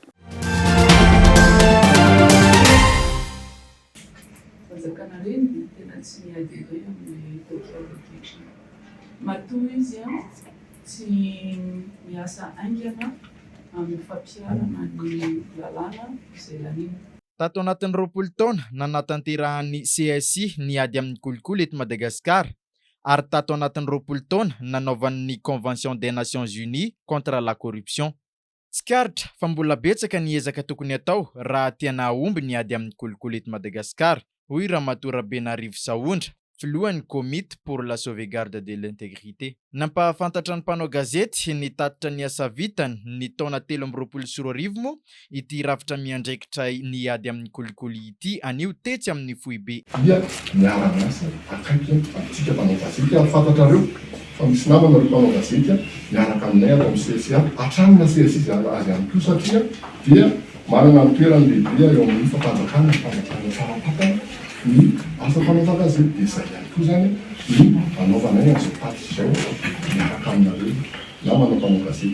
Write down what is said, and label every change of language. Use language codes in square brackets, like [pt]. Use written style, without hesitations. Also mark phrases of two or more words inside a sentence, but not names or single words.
[mg] Fazakana reny dia tena tsy miady be amin'ny tokio matoa izy tsy miasa aingana amin'ny fampiarana ny lalàna izay lanina. Tato anatin'ny 20 taona nanatanterahany CSI niady amin'ny kolikoly eto Madagasikara ary tato anatin'ny 20 taona nanaovan'ny Convention des Nations Unies contre la corruption. Tsikaritra fa mbola betsaka ny ezaka tokony atao raha tiana aomby niady amin'ny kolikoly eto Madagasikara, hoy Ramatoa Benarivo Saondra, filohan'ny Comité pour la sauvegarde de l'intégrité. Nampahafantatra ny mpanao gazety ny tatitra ny asa vitany ny taona 2024 moa ity rafitra miandraikitra niady amin'ny kolikoly ity anio tetsy amin'ny foibe. Dia miara-miasa akaiky antsika mpanao gazety fantatrareo fa misy namana ry mpanao gazety miaraka aminay ato amin'ny CSI atranina CSI azy ihany koa satria dia manana ny toerany lehibe eo amin'ny fampanjakana faratapatana ny asa mpanao gazety dia izay ihany koa zany ny anaovanay amin'izao taty izao miaraka aminareo na manao mpanao gazety.